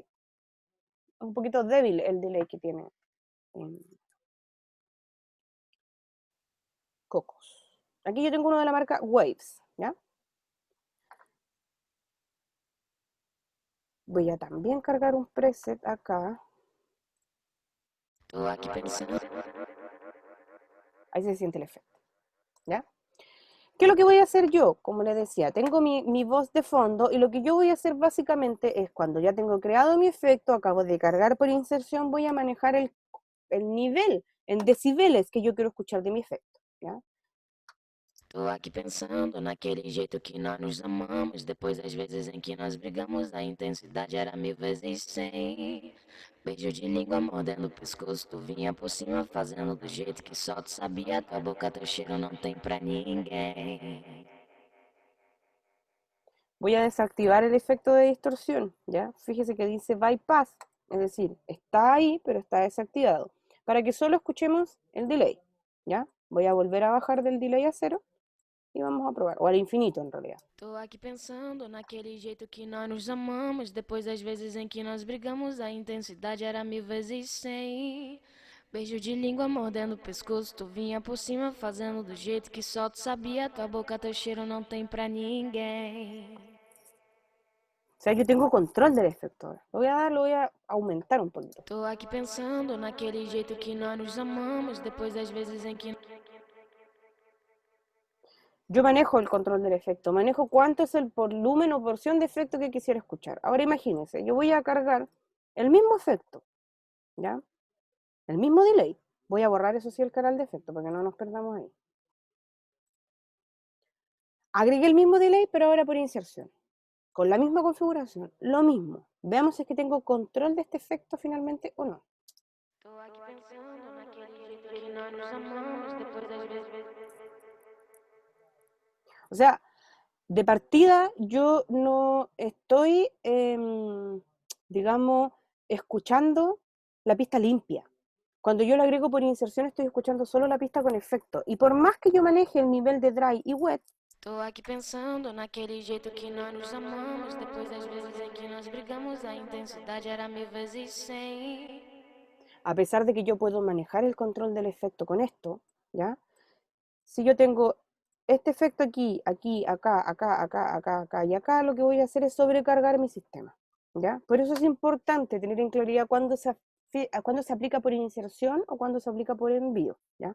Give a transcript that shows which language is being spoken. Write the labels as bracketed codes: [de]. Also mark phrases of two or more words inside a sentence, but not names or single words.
[es] Un poquito débil el delay que tiene Cocos. Aquí yo tengo uno de la marca Waves, ¿ya? Voy a también cargar un preset acá. [pt] Tô aqui pensando. [es] Ahí se siente el efecto, ¿ya? ¿Qué es lo que voy a hacer yo? Como les decía, tengo mi voz de fondo y lo que yo voy a hacer básicamente es cuando ya tengo creado mi efecto, acabo de cargar por inserción, voy a manejar el nivel en decibeles que yo quiero escuchar de mi efecto, ¿ya? [pt] Tô aqui pensando naquele jeito que nós nos amamos. Depois das vezes em que nós brigamos, a intensidade era 1000 vezes 100. Beijo de língua mordendo o pescoço, tu vinha por cima fazendo do jeito que só tu sabia. Tua boca, teu cheiro não tem pra ninguém. [es] Voy a desactivar el efecto de distorsión, ¿ya? Fíjese que dice bypass, es decir, está ahí, pero está desactivado, para que solo escuchemos el delay, ¿ya? Voy a volver a bajar del delay a 0 y vamos a probar, o al infinito en realidad. [pt] Tô aqui pensando naquele jeito que nós nos amamos. Depois das vezes em que nós brigamos, a intensidade era 1000 vezes 100. Beijo de língua mordendo o pescoço, tu vinha por cima fazendo do jeito que só tu sabia. Tua boca, teu cheiro não tem pra ninguém. [es] O sea, yo tengo control del efecto ahora. Lo voy a aumentar un poquito. [pt] Tô aqui pensando naquele jeito que nós nos amamos. Depois das vezes em que [es] Yo manejo el control del efecto, manejo cuánto es el volumen o porción de efecto que quisiera escuchar. Ahora imagínense, yo voy a cargar el mismo efecto, ¿ya? El mismo delay. Voy a borrar eso sí el canal de efecto para que no nos perdamos ahí. Agregué el mismo delay, pero ahora por inserción. Con la misma configuración, lo mismo. Veamos si es que tengo control de este efecto finalmente o no. [pt] Tô aqui pensando naquele jeito que nós nos amamos. Depois das vezes. [es] O sea, de partida yo no estoy, digamos, escuchando la pista limpia. Cuando yo lo agrego por inserción estoy escuchando solo la pista con efecto. Y por más que yo maneje el nivel de dry y wet, [pt] Tô aqui pensando naquele jeito que nós nos amamos. Depois das vezes em que nós brigamos, a intensidade era 1000 vezes 100. [es] a pesar de que yo puedo manejar el control del efecto con esto, ¿ya? Si yo tengo este efecto aquí, aquí, acá, acá, acá, acá, acá y acá, lo que voy a hacer es sobrecargar mi sistema, ¿ya? Por eso es importante tener en claridad cuándo se aplica por inserción o cuándo se aplica por envío, ¿ya?